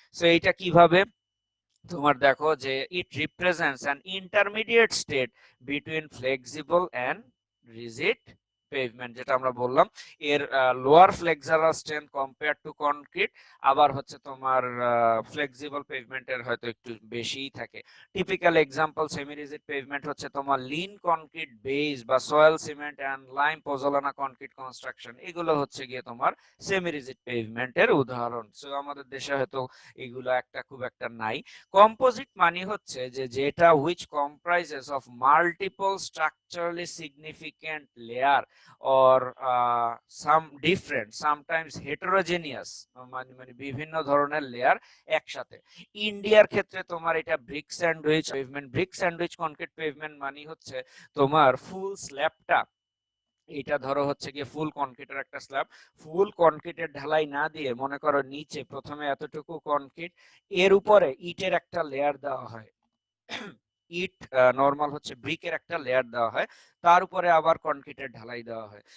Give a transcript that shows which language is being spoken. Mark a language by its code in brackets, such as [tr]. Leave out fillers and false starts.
[bn] So এইটা কিভাবে, তোমার দেখো যে [en] it represents an intermediate state between flexible and rigid pavement, [bn] যেটা আমরা বললাম এর lower flexural strength compare to concrete, আবার হচ্ছে তোমার ফ্লেক্সিবল পেভমেন্টের হয়তো একটু বেশিই থাকে। Typical example semi rigid pavement হচ্ছে তোমার লিন কনক্রিট বেস বা soil cement and lime পোজোলানা concrete construction, এগুলো হচ্ছে গিয়ে তোমার সেমি রিজিড পেভমেন্টের উদাহরণ। সো আমাদের দেশে হয়তো এগুলো একটা খুব একটা নাই। কম্পোজিট মানে হচ্ছে যে যেটা [en] which comprises of multiple structurally significant layer or some different sometimes heterogeneous, [bn] মানে বিভিন্ন ধরনের লেয়ার একসাথে। ইন্ডিয়ার ক্ষেত্রে তোমার এটা brick sandwich pavement, brick sandwich concrete pavement মানে হচ্ছে তোমার ফুল স্ল্যাবটা, এটা ধরো হচ্ছে গিয়ে ফুল কনক্রিটের একটা স্ল্যাব, ফুল কনক্রিটের ঢালাই না দিয়ে মনে করো নিচে প্রথমে এতটুকু কনক্রিট, এর উপরে ইটের একটা লেয়ার দেওয়া হয়, ইট নরমাল হচ্ছে ব্রিকের একটা লেয়ার দেওয়া হয়, তার উপরে আবার কনক্রিটের ঢালাই দেওয়া হয়।